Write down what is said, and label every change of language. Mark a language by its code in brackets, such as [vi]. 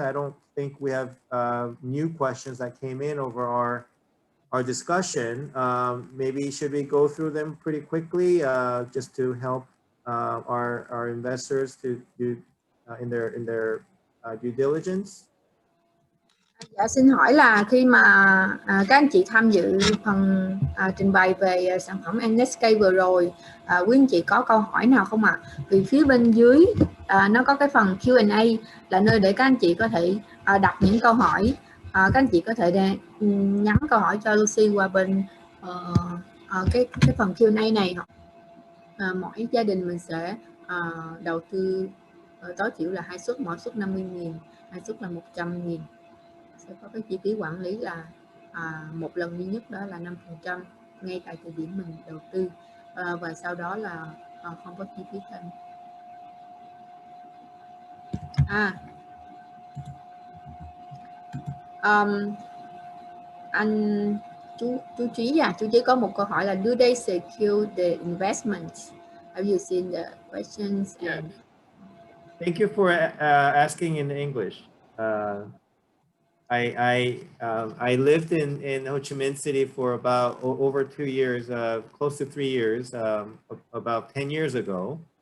[en] I don't think we have new questions that came in over our discussion. Maybe should we go through them pretty quickly just to help our investors to do in their due diligence? [vi] Dạ, xin hỏi là khi mà các anh chị tham dự phần trình bày về sản phẩm NHK vừa rồi, quý anh chị có câu hỏi nào không ạ? Vì phía bên dưới nó có cái phần Q&A là nơi để các anh chị có thể đặt những câu hỏi. Các anh chị có thể nhắn câu hỏi cho Lucy qua bên cái phần Q&A này. Mỗi gia đình mình sẽ đầu tư tối thiểu là 2 suất, mỗi suất 50.000, 2 suất là 100.000. Sẽ có cái chi phí quản lý là một lần duy nhất, đó là 5% ngay tại thời điểm mình đầu tư, và sau đó là không có chi phí thêm. Anh chú Trí chú Trí có một câu hỏi là [en] do they secure the investments? Have you seen the questions? Yeah. Thank you for asking in English. I lived in Ho Chi Minh City for about over 2 years, close to 3 years, about 10 years ago.